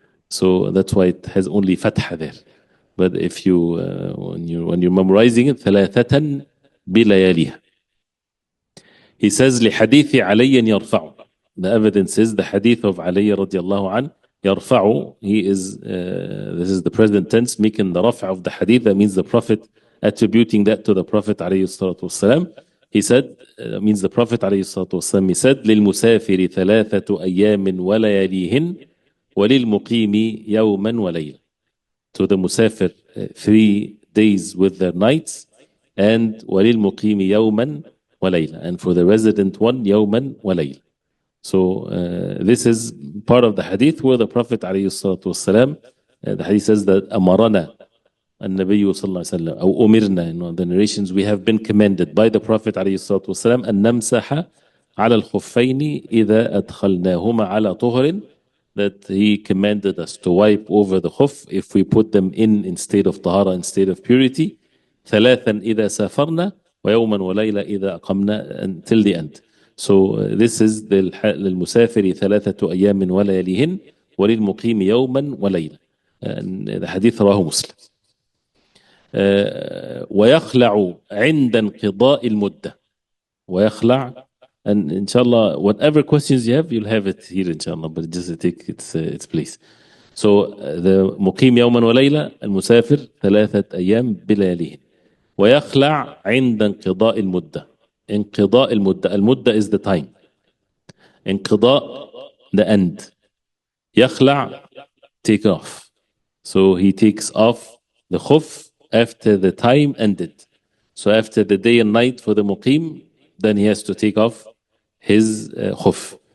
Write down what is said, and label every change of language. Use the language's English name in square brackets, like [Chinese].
[English] So that's why it has only fatha there. But if you when you're memorizing it, [Arabic] ثلاثة بلياليها. [English] He says [Arabic] لحديث علي يرفع. [English] The evidence is the hadith of Ali radiallahu an, يرفع. He is this is the present tense, making the رفع of the hadith. That means the Prophet attributing that to the Prophet [Arabic] عليه الصلاة والسلام. [English] He said, means the Prophet [Arabic] عليه الصلاة والسلام, [English] he said [Arabic] للمسافر ثلاثة أيام ولياليهن وللمقيم يوما وليلة. [English] To the musafir 3 days with their nights, and [Arabic] وللمقيم يوما وليلة, [English] and for the resident one [Arabic] يوما وليلة. [English] So this is part of the hadith where the Prophet [Arabic] عليه الصلاة والسلام, [English] the hadith says that [Arabic] أمرنا النبي صلى الله عليه وسلم أو أمرنا, [English] the narrations, we have been commanded by the Prophet عليه الصلاة والسلام [Arabic] أن نمسح على الخفين إذا أدخلناهما على طهر, [English] that he commanded us to wipe over the khuf if we put them in state of tahara, in state of purity. [Arabic] ثلاثا إذا سافرنا ويوما وليلة إذا أقمنا, [English] until the end. So this is [Arabic] للمسافر ثلاثة أيام ولياليهن وللمقيم يوما وليلة. [English] The hadith [Arabic] رواه مسلم. ويخلع عند انقضاء المدة. [English] ويخلع, and inshallah whatever questions you have, you'll have it here inshallah, but just take its place. So the [Arabic] مقيم يوما وليلة, المسافر 3 أيام بلياليهن. ويخلع عند انقضاء المدة. انقضاء المدة, [English] المدة is the time. انقضاء, the end. يخلع, take off. So he takes off the khuf after the time ended. So after the day and night for the muqim, then he has to take off his khuf.